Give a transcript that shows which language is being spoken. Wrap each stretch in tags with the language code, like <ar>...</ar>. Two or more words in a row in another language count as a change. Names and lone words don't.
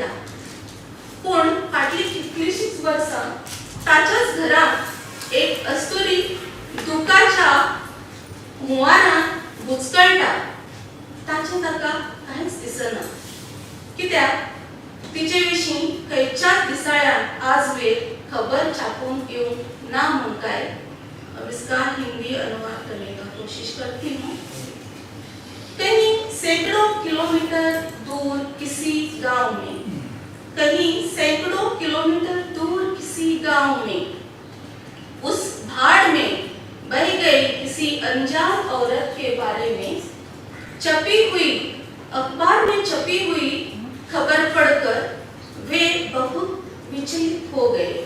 <kok>पूण फाटली कितलीशींच वर्सां ताच्याच घरांत एक अस्तुरी दुखाच्या हुंवारांत बुचकळटा। ताचें ताका कांयच दिसना कित्याक तिचे विशीं खंयच्याच दिसाळ्यान आजवेर खबर छापून येऊं ना मुमकाए।</kok> <hi>अब इसका हिंदी अनुवाद करने का कोशिश करती हूँ। कहीं सैकड़ों किलोमीटर दूर किसी गांव में, कहीं सैकड़ों किलोमीटर दूर किसी गांव में, उस भाड़ में बह गई किसी अनजान औरत के बारे में छपी हुई, अखबार में छपी हुई खबर पढ़कर वे बहुत विचलित हो गए।</hi>